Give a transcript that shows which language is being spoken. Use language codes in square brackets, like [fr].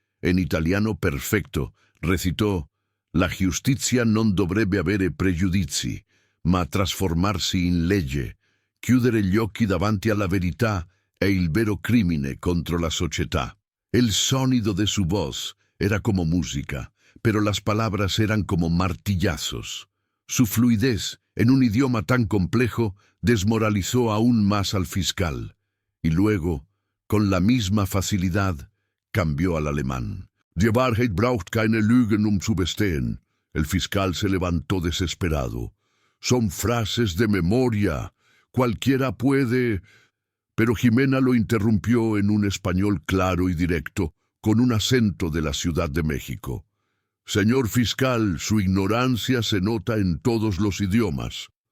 [es] En italiano perfecto, recitó: [it] La giustizia non dovrebbe avere pregiudizi, ma trasformarsi in legge, chiudere gli occhi davanti alla verità e il vero crimine contro la società. [es] El sonido de su voz era como música, pero las palabras eran como martillazos. Su fluidez, en un idioma tan complejo, desmoralizó aún más al fiscal. Y luego, con la misma facilidad, cambió al alemán. [de] Die Wahrheit braucht keine Lügen zu bestehen. [es] El fiscal se levantó desesperado. Son frases de memoria. Cualquiera puede... Pero Jimena lo interrumpió en un español claro y directo, con un acento de la Ciudad de México. Señor fiscal, su ignorancia se nota en todos los idiomas.